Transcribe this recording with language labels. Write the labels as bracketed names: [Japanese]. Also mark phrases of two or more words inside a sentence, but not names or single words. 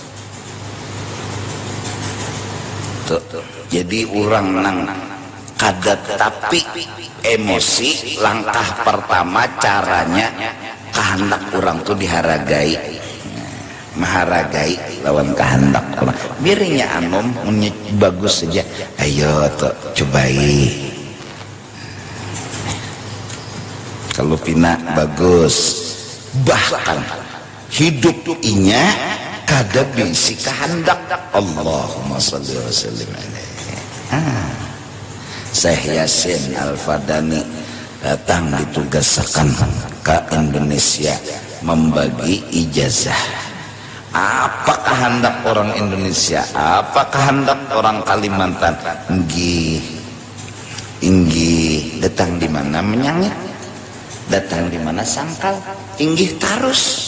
[Banjar] Jadi orang nang kada tapi emosi, langkah pertama caranya kehendak orang tuh dihargai, menghargai lawan kehendak orang. Biarnya anom bagus saja, ayo tuh cobai. Kalau pina bagus, bahkan hidup inya kada bisi kehendak. [Arabic] اللهم صل وسلم عليه. [Banjar] Syekh Yasin Al-Fadani datang ditugaskan ke Indonesia membagi ijazah. Apa kehendak orang Indonesia? Apa kehendak orang Kalimantan? Inggi datang di mana menyangit, datang di mana sangkal, inggih tarus.